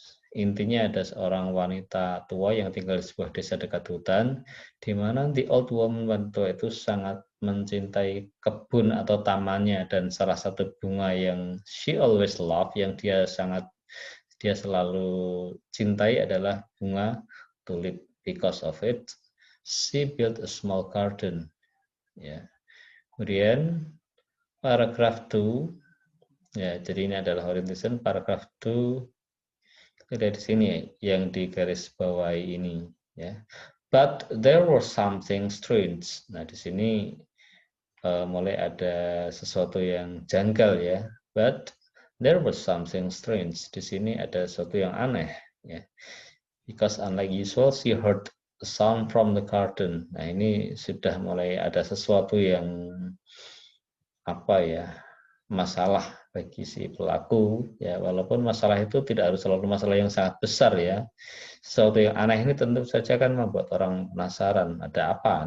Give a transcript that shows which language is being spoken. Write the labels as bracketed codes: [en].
[id] Intinya ada seorang wanita tua yang tinggal di sebuah desa dekat hutan, di mana [en] the old woman, [id] wanita itu sangat mencintai kebun atau tamannya, dan salah satu bunga yang [en] she always love, [id] yang dia selalu cintai adalah bunga tulip. [en] Because of it, she built a small garden. [id] Ya. Kemudian paragraf 2. Ya, jadi ini adalah orientation. Paragraf 2 ada di sini yang digarisbawahi ini ya. [en] But there was something strange. [id] Nah, di sini mulai ada sesuatu yang janggal ya. [en] But there was something strange. [id] Di sini ada sesuatu yang aneh ya. [en] Because unlike usual, she heard a sound from the garden. [id] Nah, ini sudah mulai ada sesuatu yang apa ya, masalah bagi si pelaku ya, walaupun masalah itu tidak harus selalu masalah yang sangat besar ya. Sesuatu yang aneh ini tentu saja kan membuat orang penasaran ada apa.